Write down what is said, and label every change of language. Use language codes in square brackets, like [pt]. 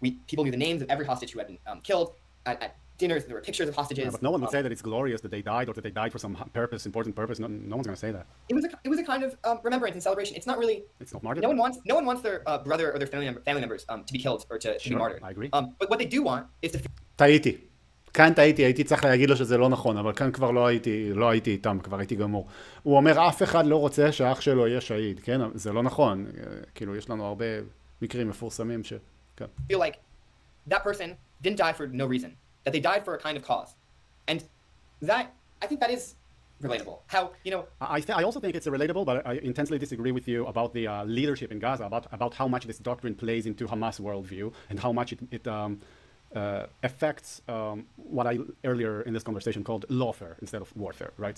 [en] People knew the names of every hostage who had been killed at dinners. There were pictures of hostages. Yeah, but no one would say that it's glorious that they died or that they died for some purpose, important purpose. No one's going to say that. It was a kind of remembrance and celebration. It's not really. It's not martyrdom. No one wants their brother or their family members to be killed or to be martyred. I agree. But what they do want is to. [he] טעיתי. כאן הייתי צריך להגיד לו שזה לא נכון, אבל כאן כבר לא הייתי איתם, כבר הייתי גמור. הוא אומר, אף אחד לא רוצה שהאח שלו יהיה שהיד, כן? זה לא נכון. כאילו, יש לנו הרבה מקרים מפורסמים ש... כן. [en] Feel like that person didn't die for no reason. That they died for a kind of cause. And that, I think that is relatable. How, I also think it's relatable, but I intensely disagree with you about the leadership in Gaza, about how much this doctrine plays into Hamas worldview, and how much it affects what I earlier in this conversation called lawfare instead of warfare, right?